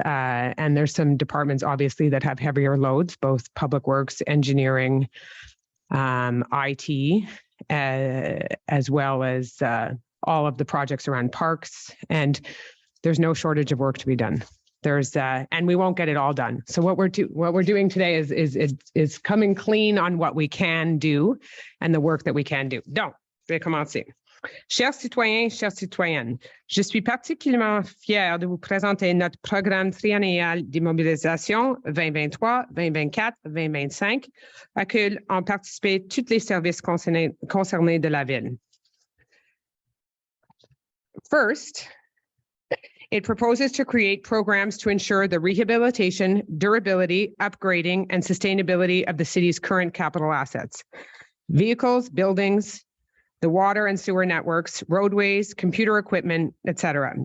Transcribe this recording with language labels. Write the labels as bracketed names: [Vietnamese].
[English] And there's some departments, obviously, that have heavier loads, both Public Works, Engineering, IT, as well as all of the projects around parks, and there's no shortage of work to be done. And we won't get it all done. So what we're doing today is coming clean on what we can do and the work that we can do. [French] Donc, je vais commencer. Chers citoyens, chères citoyennes, je suis particulièrement fière de vous présenter notre programme triennial d'immobilisation 2023, 2024, 2025, auquel ont participé tous les services concernés de la ville. [English] First, it proposes to create programs to ensure the rehabilitation, durability, upgrading, and sustainability of the city's current capital assets: vehicles, buildings, the water and sewer networks, roadways, computer equipment, etc.